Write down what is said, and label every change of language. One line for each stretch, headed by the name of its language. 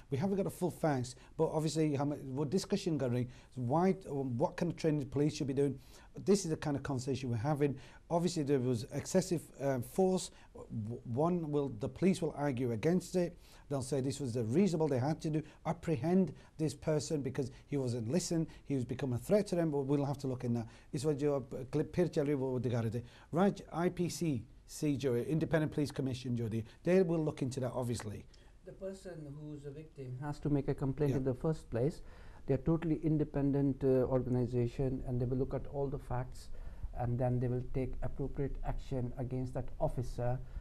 English: We haven't got a full facts, but obviously
Hindi: हम वो discussion कर रहे हैं.
English: Why, what kind of training the police should be doing. This is the kind of conversation we're having. obviously there was excessive force. The police will argue against it. They'll say this was the reasonable, they had to do, apprehend this person because he wasn't listening, he was become a threat to them, but we'll have to look in that.
Hindi: इस वजह जो clip फिर चल रही वो दिखा रहे थे.
English: Right, IPCC
Hindi: जो है,
English: Independent Police Commission
Hindi: जो दी,
English: they will look into that obviously. The person who's a victim has to make a complaint in the first place. They're totally independent organization, and they will look at all the facts, and then they will take appropriate action against that officer.